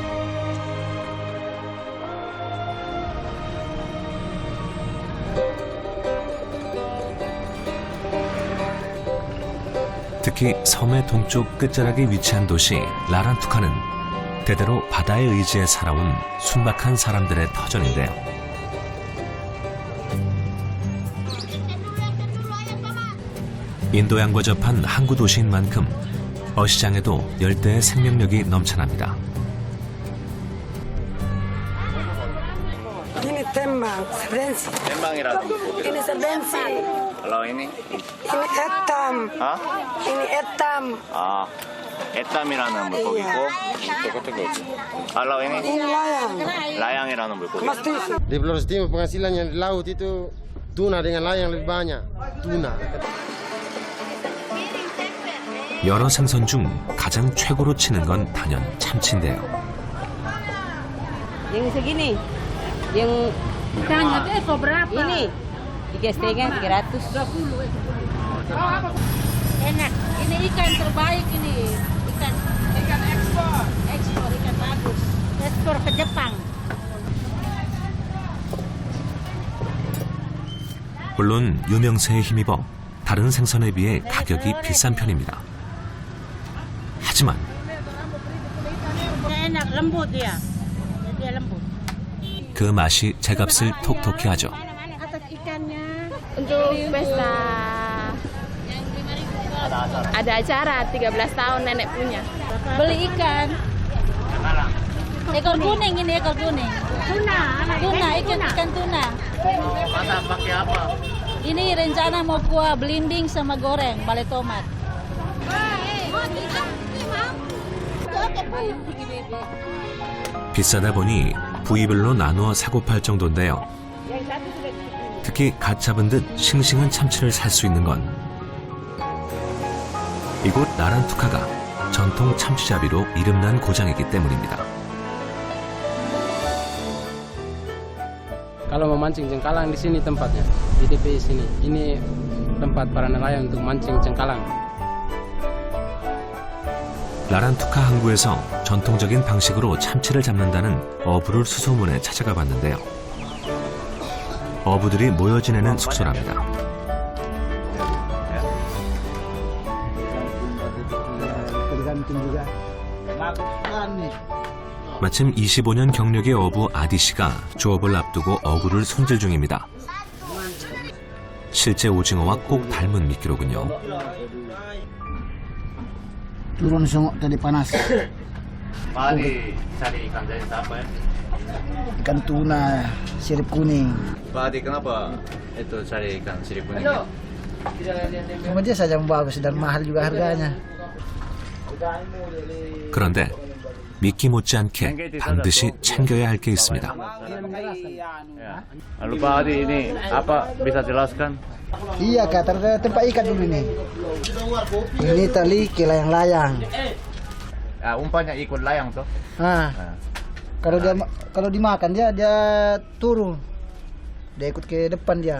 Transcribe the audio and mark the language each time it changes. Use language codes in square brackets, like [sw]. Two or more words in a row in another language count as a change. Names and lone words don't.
[ko] 특히 섬의 동쪽 끝자락에 위치한 도시 라란투카는 대대로 바다의 의지에 살아온 순박한 사람들의 터전인데요. 인도양과 접한 항구 도시인 만큼 어시장에도 열대의 생명력이 넘쳐납니다. [id] Ini tembang, sebensi. [ko] Tembang이라는 [id] Ini sebensi. Kalau ini? Ini etam. 아? Ini etam. [ko] 아, 에땀이라는 물고기고 [id] Kalau ini? Ini layang. [ko] 라양이라는 물고기. [id] Mas Tisu. Di Flores Timur penghasilannya di laut itu tuna dengan layang lebih banyak. Tuna. [ko] 여러 생선 중 가장 최고로 치는 건 단연 참치인데요. [id] Yang segini, yang ini 3,500. Enak. Ini ikan terbaik ini. Ikan ekspor. Ekspor ikan bagus. Ekspor ke Jepang. [ko] 물론 유명세에 힘입어 다른 생선에 비해 가격이 비싼 편입니다. 하지만 [id] Enak, lembut dia. Dia lembut. [ko] 그 맛이 제값을 톡톡히 하죠. [id] Atas ikannya. Untuk pesta ada acara 13 tahun nenek punya. Beli ikan. Ekor kuning ini ekor kuning. Tuna. Tuna ikan tuna. Masak pakai apa? Ini rencana mau kuah blending sama goreng balai tomat. [ko] 비싸다 보니 부위별로 나누어 사고 팔 정도인데요. 특히 갓 잡은 듯 싱싱한 참치를 살 수 있는 건 이곳 라란투카가 전통 참치잡이로 이름난 고장이기 때문입니다. [id] Kalau mau mancing cengkalang di sini tempatnya, di DP sini. Ini tempat para nelayan untuk mancing cengkalang. [ko] 라란투카 항구에서 전통적인 방식으로 참치를 잡는다는 어부를 수소문해 찾아가 봤는데요. 어부들이 모여 지내는 숙소랍니다. [id] Tergantung juga. Makan nih. [ko] 마침 25년 경력의 어부 아디 씨가 조업을 앞두고 어구를 손질 중입니다. 실제 오징어와 꼭 닮은 미끼로군요. [id] Turun sungok tadi panas. Padi cari ikan jenis apa ya? Ikan tuna, sirip kuning. Padi kenapa itu cari ikan sirip kuning? Cuma dia saja yang bagus dan mahal juga harganya. [ko] 그런데 미끼 못지않게 반드시 챙겨야 할 게 있습니다. [id] Lalu Pak Adi ini apa bisa jelaskan? Iya kak, tempat ikan dulu nih. Ini tali ke layang-layang. Umpannya ikut layang tuh. Kalau dimakan dia turun, dia ikut ke depan dia.